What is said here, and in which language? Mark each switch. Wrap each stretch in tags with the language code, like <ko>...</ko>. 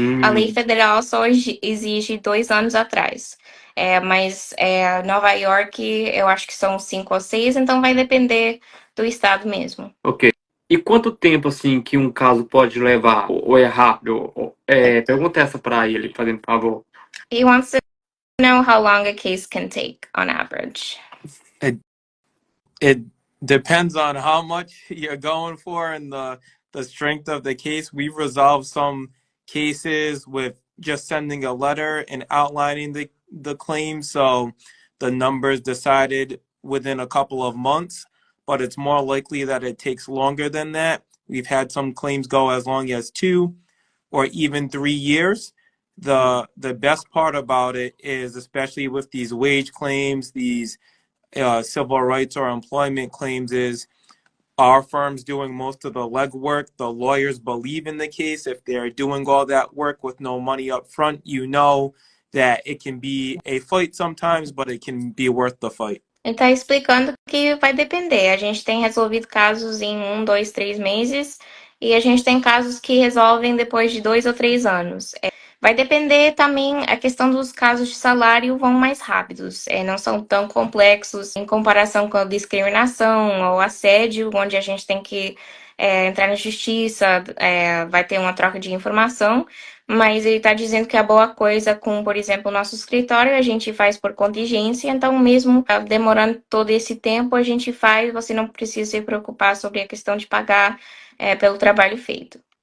<pt>A lei federal só exige 2 anos atrás. Mas Nova York, eu acho que são 5 ou 6, então vai depender do estado mesmo. Ok. E quanto tempo, assim, que um caso pode levar? Ou é rápido? Pergunta essa para ele, fazendo favor.</pt> <en>He wants to know how long a case can take on average. It depends on how much you're going for and the strength of the case. We've resolved some cases with just sending a letter and outlining the claim, so the numbers decided within a couple of months, but it's more likely that it takes longer than that. We've had some claims go as long as 2 or even 3 years. The best part about it is, especially with these wage claims, these civil rights or employment claims, is our firm's doing most of the legwork. The lawyers believe in the case. If they're doing all that work with no money up front, you know that it can be a fight sometimes, but it can be worth the fight.</en> <pt>Ele está explicando que vai depender. A gente tem resolvido casos em 1, 2, 3 meses e a gente tem casos que resolvem depois de 2 ou 3 anos. Vai depender também, a questão dos casos de salário vão mais rápidos, não são tão complexos em comparação com a discriminação ou assédio, onde a gente tem que entrar na justiça, vai ter uma troca de informação, mas ele está dizendo que a boa coisa com, por exemplo, o nosso escritório, a gente faz por contingência, então mesmo demorando todo esse tempo, a gente faz, você não precisa se preocupar sobre a questão de pagar pelo trabalho feito.</pt>